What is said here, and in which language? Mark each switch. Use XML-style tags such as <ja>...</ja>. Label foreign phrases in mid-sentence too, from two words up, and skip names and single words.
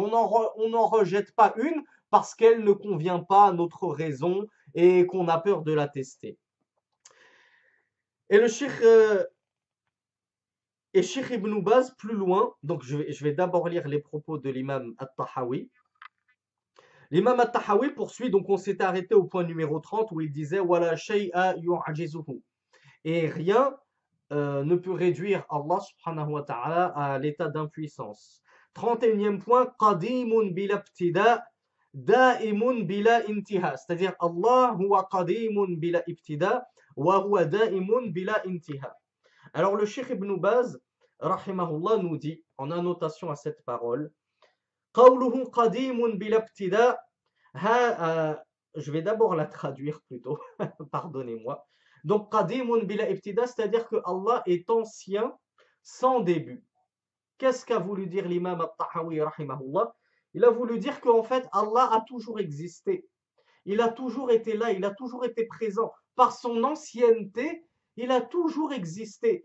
<fr>On n'en rejette pas une parce qu'elle ne convient pas à notre raison et qu'on a peur de la tester. Et le Cheikh Ibn Baz, plus loin, donc je vais d'abord lire les propos de l'imam At-Tahawi. L'imam At-Tahawi poursuit, donc on s'est arrêté au point numéro 30 où il disait</fr> <ar>ولا شيء يعجزه.</ar> <fr>Et rien ne peut réduire Allah</fr> <ar>سبحانه وتعالى</ar> <fr>à l'état d'impuissance. 31e point,</fr> <ar>قديم بلا ابتداء، دائم بلا انتهاء. C'est-à-dire الله هو قديم بلا ابتداء، وهو دائم بلا انتهاء.</ar> <fr>Alors le Cheikh Ibn Baz, rahimahullah, nous dit, en annotation à cette parole,</fr> <ar>قوله قديم بلا ابتداء,</ar> <fr>je vais d'abord la traduire plutôt, pardonnez-moi. Donc,</fr> <ar>قديم بلا ابتداء,</ar> <fr>c'est-à-dire que Allah est ancien sans début. Qu'est-ce qu'a voulu dire l'imam At-Tahawi, rahimahullah? Il a voulu dire qu'en fait, Allah a toujours existé. Il a toujours été là, il a toujours été présent. Par son ancienneté, il a toujours existé.</fr>